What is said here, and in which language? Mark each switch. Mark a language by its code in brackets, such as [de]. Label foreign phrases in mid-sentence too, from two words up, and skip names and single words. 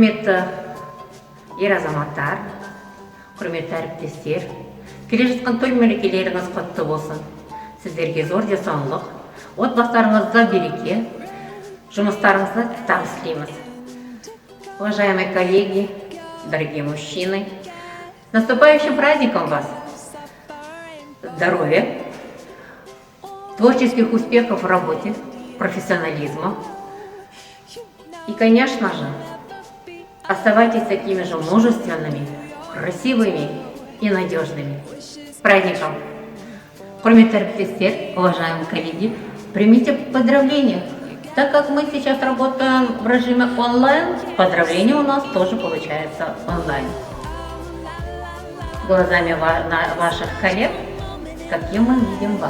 [kk] Құрметті ер азаматтар, құрметті әріптестер, келе жатқан той мерекелеріңіз құтты болсын. Сіздерге зор денсаулық, отбасыларыңызда береке, жұмыстарыңызда табыс тілейміз. [ru] Уважаемые коллеги, дорогие мужчины, с наступающим праздником вас! Здоровья, творческих успехов в работе, профессионализма. И, конечно же, оставайтесь такими же мужественными, красивыми и надежными. С праздником! [kk] Құрметті әріптестер, [ru] уважаемые коллеги, примите поздравления. Так как мы сейчас работаем в режиме онлайн, поздравления у нас тоже получается онлайн. Глазами ваших коллег, каким мы видим вас.